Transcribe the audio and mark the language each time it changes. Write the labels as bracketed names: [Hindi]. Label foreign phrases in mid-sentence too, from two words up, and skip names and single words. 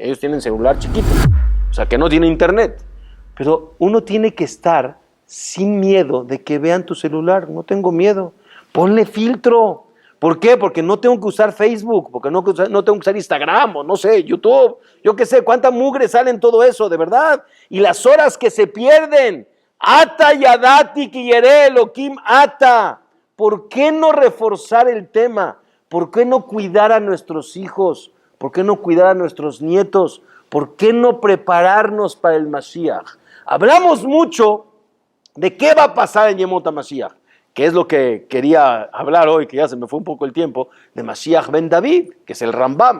[Spanish] Ellos tienen celular chiquito, o sea, que no tiene internet. Pero uno tiene que estar sin miedo de que vean tu celular. No tengo miedo. Ponle filtro. ¿Por qué? Porque no tengo que usar Facebook, porque no tengo que usar Instagram, o no sé, YouTube. Yo qué sé, cuánta mugre sale en todo eso, de verdad. Y las horas que se pierden. [Hebrew] עתה ידעתי כי ירא אלהים אתה. [Spanish] ¿Por qué no reforzar el tema? ¿Por qué no cuidar a nuestros hijos? ¿Por qué no cuidar a nuestros nietos? ¿Por qué no prepararnos para el Mashiach? Hablamos mucho de qué va a pasar en [Hebrew] ימות המשיח, [Spanish] que es lo que quería hablar hoy, que ya se me fue un poco el tiempo, de Mashiach ben David, que es el Rambam.